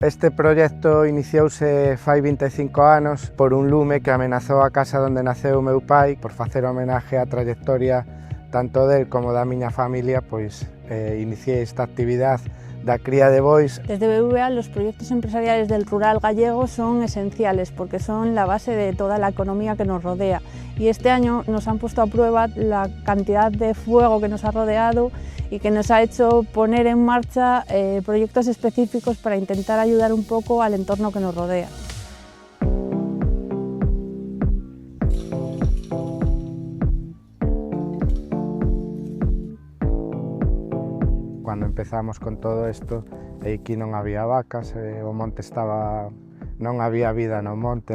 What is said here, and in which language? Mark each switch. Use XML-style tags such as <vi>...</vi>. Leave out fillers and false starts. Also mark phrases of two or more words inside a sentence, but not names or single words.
<gl>Este proxecto iniciouse fai 25 anos por un lume que amenazou a casa onde naceu o meu pai. Por facer homenaxe á trayectoria tanto del como da miña familia, pois iniciei esta actividade da cría de bois.</gl> <es>Desde BBVA los proyectos empresariales del rural gallego son esenciales porque son la base de toda la economía que nos rodea, y este año nos han puesto a prueba la cantidad de fuego que nos ha rodeado y que nos ha hecho poner en marcha proyectos específicos para intentar ayudar un poco al entorno que nos rodea.</es> <gl>Cando empezamos con todo isto, aquí non había vacas, o monte non había vida no monte.</gl>